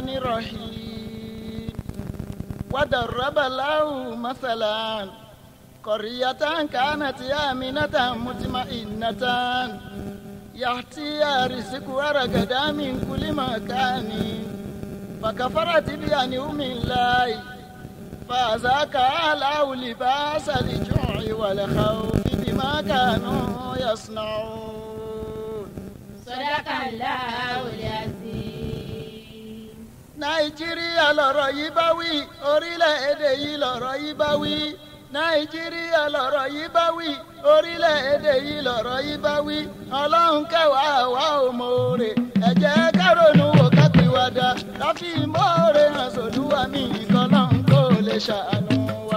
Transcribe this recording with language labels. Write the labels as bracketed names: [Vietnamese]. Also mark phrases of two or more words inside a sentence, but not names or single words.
[Arabic] الرحيم وضرب له مثلا قرية كانت آمنة مطمئنة يأتيها رزقها رغدا من كل مكان فكفرت بأنعم الله فأذاقها الله لباس الجوع والخوف بما كانوا يصنعون. صدق الله العظيم. [Yoruba] Nàìjíríà lọ̀rọ̀ yìí bá wí, orílẹ̀-èdè yìí lọ̀rọ̀ yìí bá wí. Nàìjíríà lọ̀rọ̀ yìí bá wí, orílẹ̀-èdè yìí lọ̀rọ̀ yìí bá wí. Ọlọ́run kẹwàá àwa ò mọ̀ọ́rẹ̀, ẹ jẹ́ ká ronú wò ká pìwàdà, ká fi ìmọ̀ọ́rẹ̀ hàn sódùwà mí kọ́lọ́run kó lè ṣàánú wa.